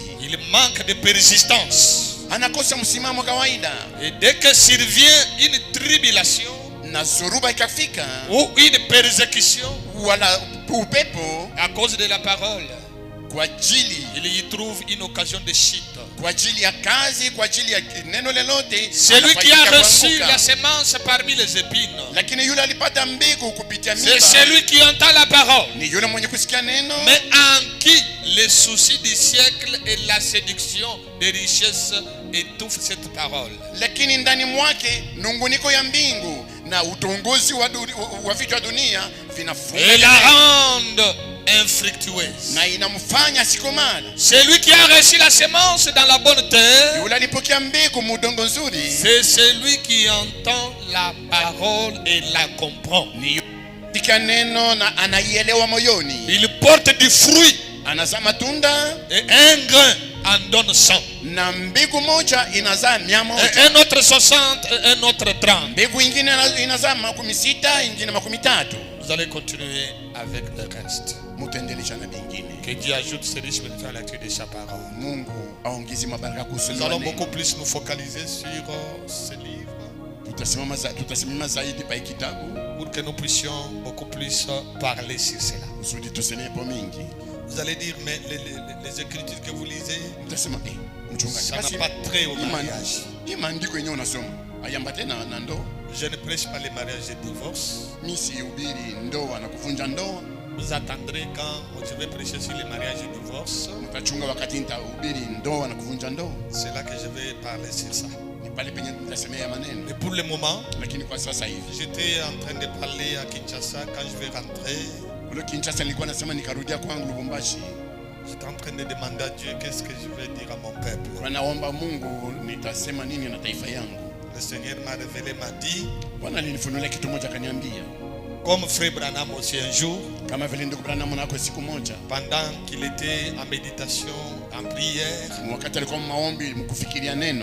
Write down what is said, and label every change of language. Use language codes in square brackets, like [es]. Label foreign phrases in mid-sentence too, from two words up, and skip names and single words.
[fr] Il manque de persistance. [sw] anakosa msimamo kawaida. [fr] Et dès que survient une tribulation [sw] Na zoruba ikafika [fr] ou une persécution [sw] wala upepo, [fr] à cause de la parole, [sw] kwa ajili [fr] il y trouve une occasion de chute. [sw] kwa ajili ya kazi, kwa ajili ya neno lolote, [fr] Celui qui a [sw] anafaidika [fr] reçu [sw] kuanguka. [fr] la semence parmi les épines, [sw] Lakini yule alipata mbegu kupitia [fr] c'est [sw] miba, [fr] celui qui entend la parole, [sw] ni yule mwenye kusikia neno, [fr] mais en qui les soucis du siècle et la séduction des richesses étouffent cette parole. [sw] lakini ndani mwake nunguniko ya mbingu na utongozi wa vitu vya dunia vinafunga [fr] Et la [sw] neno, [fr] rendent infructueuse. [sw] na inamfanya asikomale. [fr] Celui qui a reçu la semence dans la bonne terre, [sw] Yule alipokea mbegu mudongo nzuri, [fr] c'est celui qui entend la parole et la comprend. [sw] ni katika neno na anaielewa moyoni, [fr] Il porte du fruit [sw] anazaa matunda, [fr] et un grain en donne 100. [sw] na mbegu moja inazaa 100, [fr] Et un autre 60 et un autre 30. [sw] mbegu ingine inazaa 60, ingine 30. [fr] Vous allez continuer avec le reste. [sw] Mutaendelesha na bingine. [fr] Que Dieu ajoute ce riche bénéfice à la lecture de sa parole. [sw] Mungu aongeze mabaraka [fr] Nous [sw] kusoma [fr] allons [sw] neno. [fr] beaucoup plus nous focaliser sur ce livre [sw] Tutasimama zaidi pa kitabu [fr] pour que nous puissions beaucoup plus parler sur cela. [sw] kusudi tusenepo mingi. [fr] Vous allez dire, mais les écritures que vous lisez, [sw] Mtasema mchungaji, [fr] ça n'a [sw] basi [fr] pas trait au mariage. [sw] hii maandiko yenyewe unasoma ayambate na ndoa. [fr] Je ne prêche pas les mariages et le divorce. [sw] Mimi sihubiri ndoa na kuvunja ndoa. [fr] Vous attendrez quand je vais prêcher sur les mariages et le divorce. [sw] Mtachunga wakati nitahubiri ndoa na kuvunja ndoa. [fr] C'est là que je vais parler sur ça. [sw] Ni pale penye nitasemea maneno. [fr] Mais pour le moment, [sw] Lakini kwa sasa hivi [fr] j'étais en train de parler à Kinshasa quand je vais rentrer. [sw] ule Kinshasa nilikuwa nasema nikarudia kwangu Lubumbashi. [fr] J'étais en train de demander à Dieu qu'est-ce que je vais dire à mon peuple. [sw] Kwa naomba Mungu nitasema nini na taifa yangu. [fr] Le Seigneur m'a révélé, m'a dit, [sw] Bwana alinifunulia kitu moja akaniambia, [fr] comme Frère Branham aussi un jour, [sw] kama vile ndugu Branham nako siku moja [fr] pendant qu'il était en méditation, en prière, [sw] wakati alikuwa maombi mkufikiria neno,